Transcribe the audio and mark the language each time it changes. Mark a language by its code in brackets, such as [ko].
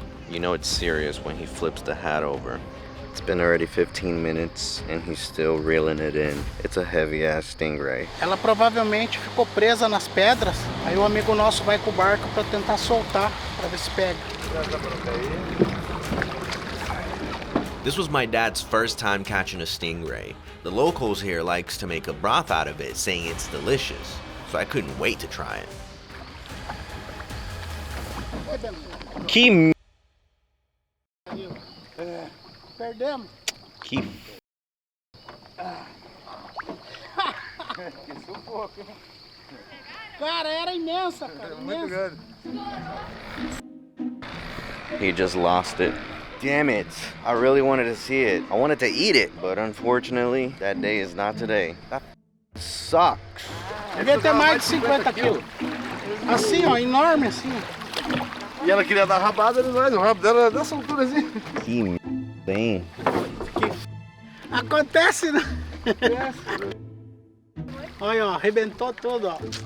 [en] You know it's serious when he flips the hat over. It's been already 15 minutes and he's still reeling it in. It's a heavy ass stingray. [pt] Ela provavelmente ficou presa nas pedras. Aí o amigo nosso vai com o barco pra tentar soltar, pra ver se pega. [en] This was my dad's first time catching a stingray. The locals here likes to make a broth out of it, saying it's delicious. So I couldn't wait to try it. [pt] Que Perdemos. Que Que sufoco, hein? Cara, era imensa, cara. Muito Imensa. grande. [en] He just lost it. Damn it. I really wanted to see it. I wanted to eat it, but unfortunately, that day is not today. That sucks. [pt] Devia ter mais de 50 quilos. Assim, ó, enorme assim. E ela queria dar rabada, mas o rabo dela é dessa altura assim. Que bem. Acontece, né? Olha, ó, arrebentou tudo, ó.